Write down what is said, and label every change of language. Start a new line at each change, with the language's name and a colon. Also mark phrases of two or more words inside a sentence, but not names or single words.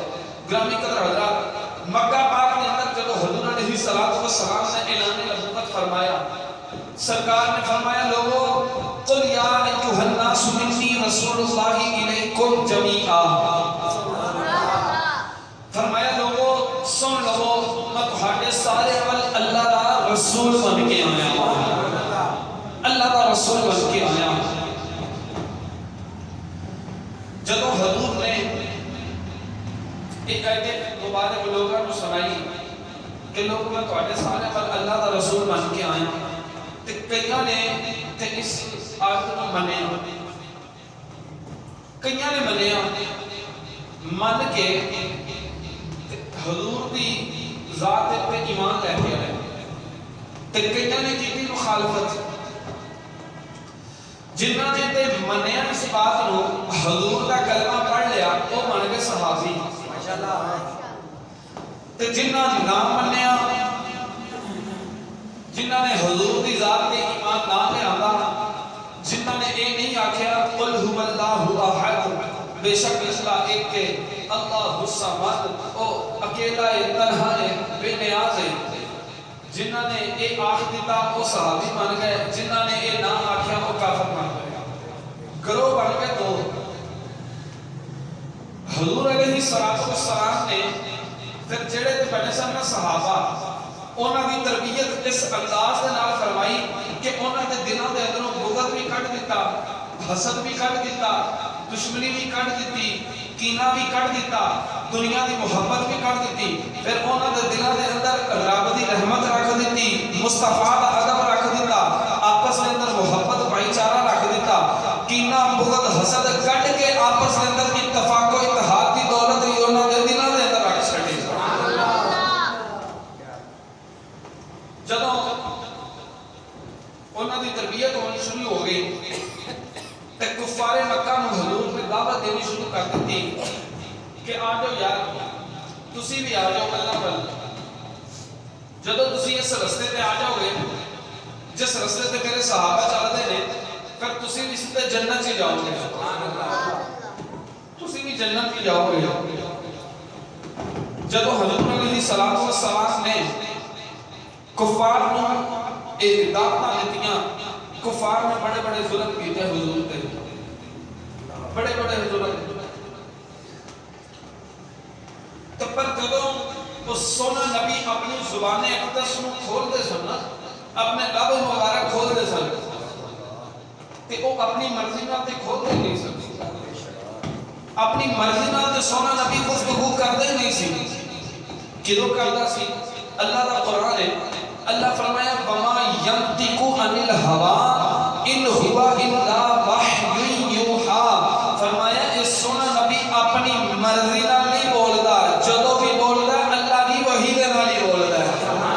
Urdu: گرامی قدر حضرات، مکہ پاک کے اندر جب حضور علیہ السلام نے اعلان نبوت فرمایا، سرکار نے فرمایا
Punjabi: لوگو
Arabic: قل یا ایھا الناس انی رسول اللہ الیکم جمیعا،
Punjabi: فرمایا لوگو سن لو میں تہاڈے سارے ول اللہ دا رسول بن کے آیا، اللہ دا رسول بن کے آیا.
Urdu: جب حضور نے ایک آیت مبارک لوگوں کو سنائی کہ لوگ
Punjabi: میں تہاڈے سارے ول اللہ دا رسول بن کے آیا، تے کئیاں نے اس آیت کو منیا، کئیاں نے منیا من کے حضور دی ذات پہ ایمان لے کے آئے، تے کئیاں نے کی مخالفت. جنہ نے تے منیا اس بات نو حضور دا کلمہ پڑھ لیا وہ من کے صحابی. تے جنہ نہ منیا، جنہ نے حضور دی ذات تے ایمان نہ لے آندا، جنہ نے اے نہیں آکھیا
Arabic: قل هو اللہ احد،
Punjabi: بے شک اللہ ایک کے
Arabic: اللہ الصمد،
Punjabi: او اکیلا ہے، تنہا ہے، بے نیاز ہے، جنہ نے اے آخ دیتا وہ صحابی بن گئے، جنہ نے اے نہ آکھیا وہ کافر بن گئے. گروہ بن گئے. تو حضور علیہ السلام نے پھر جڑے تے بنے سن صحابہ انہاں دی تربیت اس انداز دے نال فرمائی کہ انہاں دے دلوں دے اندروں بغض بھی کڈ دیتا، حسد بھی کڈ دیتا، دشمنی بھی کڈ دیتی، کینہ بھی کڈ دیتا، دنیا دی محبت بھی کڈ دیتی. پھر انہاں دے دلوں دے اندر رب دی رحمت رکھ دیتی، مصطفیٰ دا ادب رکھ دیتا، آپس دے اندر محبت بھائی چارہ رکھ دیتا. کینہ بغض حسد کڈ کے آپس دے اندر اتفاق و اتحاد دی دولت ہی انہاں دے دلوں دے اندر رکھ چھڈی. جدوں انہاں دی تربیت ہونی شروع ہو گئی تے کفار مکہ نو حضور نے دعوت دینی شروع کر دیتی کہ آ جاؤ یار تسی بھی آ جاؤ اللہ ول. جدوں تسی اس رستے تے آ جاؤ گے جس رستے تے میرے صحابہ چلدے نے، پھر تسی بھی سیدھے جنت ہی جاؤ گے، تسی بھی جنت ہی جاؤ گے. جدوں حضور علیہ السلام نے کفار نو ایک دعوتاں دتیاں، کفار نے بڑے بڑے ظلم کیتے حضور تے، بڑے بڑے ظلم. تو پر جدوں اس سونا نبی اپنی زبان اقدس نو کھول دے سن، اپنے لب مبارک کھول دے سن، تے وہ اپنی مرضی نال تے کھول دے نہیں سن، اپنی مرضی نال تے سونا نبی گفتگو کر دے نہیں سی، کدوں کردا سی؟ اللہ دا قرآن ہے، اللہ فرمایا
Arabic: وما ینطق عن الہوی ان ہوا الا وحی یوحی،
Punjabi: فرمایا اس سونا نبی اپنی مرضی نال نہیں بولدا، جدوں بھی بولدا اللہ دی وحی دے نال ہی بولدا ہے۔